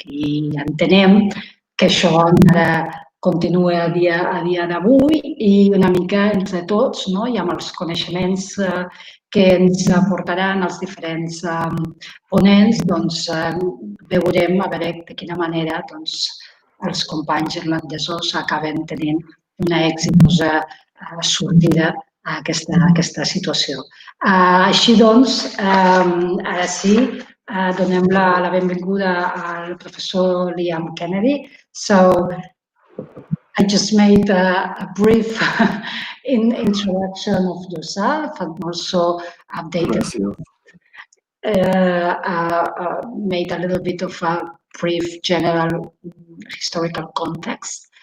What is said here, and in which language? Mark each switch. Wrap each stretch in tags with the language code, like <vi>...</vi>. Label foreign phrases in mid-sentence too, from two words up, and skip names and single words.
<ca>I entenem que això encara continua a dia d'avui i una mica entre tots, i amb els coneixements que ens aportaran els diferents ponents, veurem a veure de quina manera els companys irlandesos acaben tenint una exitosa sortida a aquesta situació. Així doncs, ara sí, donem la benvinguda al professor Liam Kennedy.</ca> <en>So I just made a brief introduction of yourself and also updated, made a little bit of a brief general historical context.</en>